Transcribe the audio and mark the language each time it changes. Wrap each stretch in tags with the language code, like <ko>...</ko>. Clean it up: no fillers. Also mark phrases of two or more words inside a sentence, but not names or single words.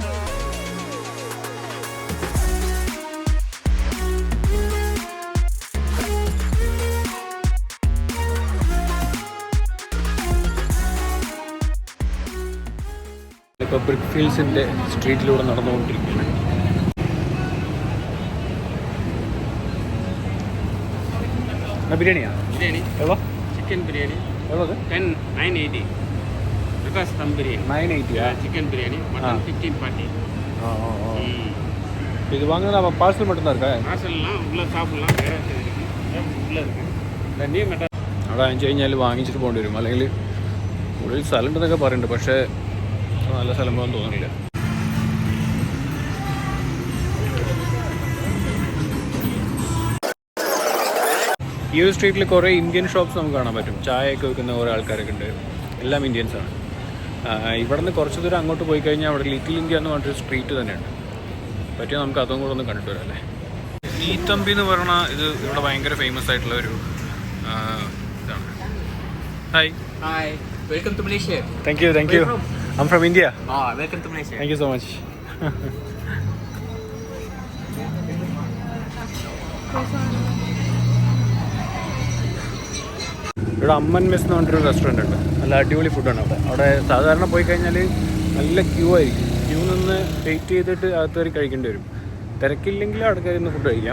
<ml>ഇപ്പോൾ ബ്രിക്ക് ഫീൽഡ്സിൻ്റെ സ്ട്രീറ്റിലൂടെ നടന്നുകൊണ്ടിരിക്കുകയാണ്. ബിരിയാണിയാ? ബിരിയാണി</ml> <ta>എവ്വളോ? ചിക്കൻ ബിരിയാണി എവ്വളോ?</ta> <en>980 because dum biryani 980. chicken biryani mutton 1540.</en> <ta>இது வாங்கினா பார்சல் மட்டும்தான் இருக்கா? பார்சல்லாம் உள்ள சாப்பிடலாம், வேற இருக்கு உள்ள இருக்கு. தண்ணியும் மெட்டா</ta> <ml>അവിടെ വാങ്ങിച്ചു കഴിഞ്ഞാൽ വാങ്ങിച്ചിട്ട് പോകേണ്ടി വരും, അല്ലെങ്കിൽ ഉള്ളിൽ സ്ഥലം ഉണ്ടെന്നൊക്കെ പറയുന്നുണ്ട്, പക്ഷേ നല്ല സ്ഥലം പോകാൻ തോന്നുന്നില്ല. ഈ ഒരു സ്ട്രീറ്റിൽ കുറേ</ml> <en>Indian shops</en> <ml>നമുക്ക് കാണാൻ പറ്റും. ചായയൊക്കെ വെക്കുന്ന കുറേ ആൾക്കാരൊക്കെ ഉണ്ട്, എല്ലാം ഇന്ത്യൻസാണ്. ഇവിടെ നിന്ന് കുറച്ച് ദൂരം അങ്ങോട്ട് പോയി കഴിഞ്ഞാൽ അവിടെ ലിറ്റിൽ ഇന്ത്യ എന്ന് പറഞ്ഞൊരു സ്ട്രീറ്റ് തന്നെയുണ്ട്. പറ്റിയാൽ നമുക്ക് അതും കൂടെ ഒന്ന് കണ്ടിട്ട് വരാം അല്ലേ. നീത്തമ്പി എന്ന് പറഞ്ഞാൽ ഇത് ഇവിടെ ഭയങ്കര ഫേമസ് ആയിട്ടുള്ള ഒരു ഇതാണ്.</ml> <en>Hi, welcome to Malaysia. Thank you. Where you from? I'm from India. Welcome to Malaysia. Thank you so much.</en> <ml>ഇവിടെ അമ്മൻ മെസ് എന്ന് പറഞ്ഞൊരു റെസ്റ്റോറൻറ്റ് ഉണ്ട്. നല്ല അടിപൊളി ഫുഡാണ് അവിടെ സാധാരണ പോയി കഴിഞ്ഞാൽ നല്ല ക്യൂ ആയിരിക്കും. ക്യൂ നിന്ന് വെയിറ്റ് ചെയ്തിട്ട് അകത്ത് കയറി കഴിക്കേണ്ടി വരും. തിരക്കില്ലെങ്കിൽ അവിടെ കയറി നിന്ന് ഫുഡ് കഴിക്കാം.</ml>